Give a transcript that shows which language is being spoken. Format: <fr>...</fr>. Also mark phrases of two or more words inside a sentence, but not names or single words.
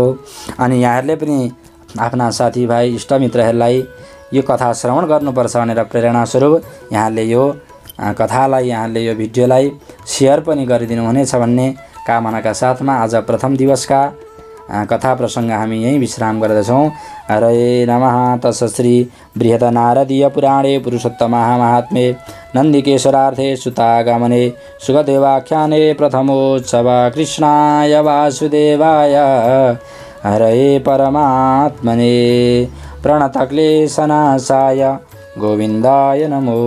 <ne>अनि यहाँहरूले पनि आफ्ना साथीभाइ इष्टमित्रहरूलाई यो कथा श्रवण गर्नुपर्छ भनेर प्रेरणा स्वरूप यहाँले यो कथालाई यहाँले यो भिडियोलाई सेयर पनि गरिदिनु हुनेछ भन्ने कामनाका साथमा आज प्रथम दिवसका कथा प्रसङ्ग हामी यही विश्राम गर्दछौँ।</ne> <sa>हरे नमः। तत्सश्री बृहदनारदीय पुराणे पुरुषोत्तम महात्म्ये नन्दिकेश्वरार्थे सुतागमने सुखदेवाख्याने प्रथमोत्सव कृष्णाय वासुदेवाय हरे परमात्मने प्रणतक्लेशनाशाय गोविन्दाय नमो नमः।</sa>